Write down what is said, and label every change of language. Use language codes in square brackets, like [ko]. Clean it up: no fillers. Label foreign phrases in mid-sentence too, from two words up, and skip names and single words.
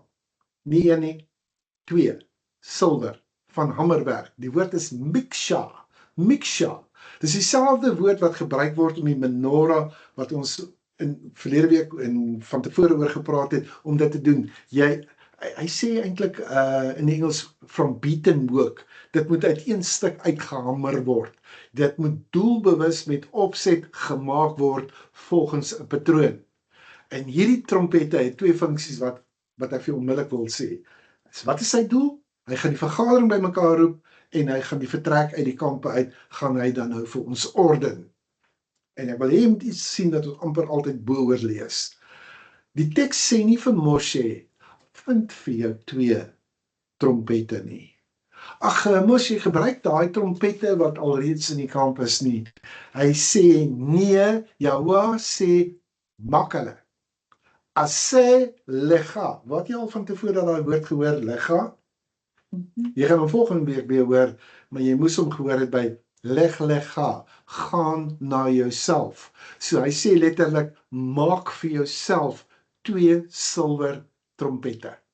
[af] Nie een nie, 2. Silwer van hamerwerk. Die woord is miksha. Miksha. Dis dieselfde woord wat gebruik word om die menorah wat ons in verlede week en van tevore oor gepraat het om dit te doen. Hy sê eintlik in Engels [en] from beaten work. [af] Dit moet uit een stuk uitgehamer word. Dit moet doelbewus met opset gemaak word volgens 'n patroon. En hierdie trompette het 2 funksies wat ek vir onmiddellik wil sê. Wat is sy doel? Hy gaan die vergadering bymekaar roep en hy gaan die vertrek uit die kampe uit, gaan hy dan nou vir ons orden. En ek wil hê jy moet iets sien dat ons amper altyd bo-oor lees. Die teks sê nie vir Moshe, vind vir jou 2 trompette nie. Ag, Moshe gebruik daai trompette wat alreeds in die kamp is nie. Hy sê nee, Jahweh sê maak hulle. [he] עשה לך. [af] Wat jy al van tevore daai woord gehoor, lecha? Jy gaan hom volgende week weer hoor, maar jy moes hom gehoor het by lecha, gaan na jouself. So hy sê letterlik, maak vir jouself 2 silwer trompette.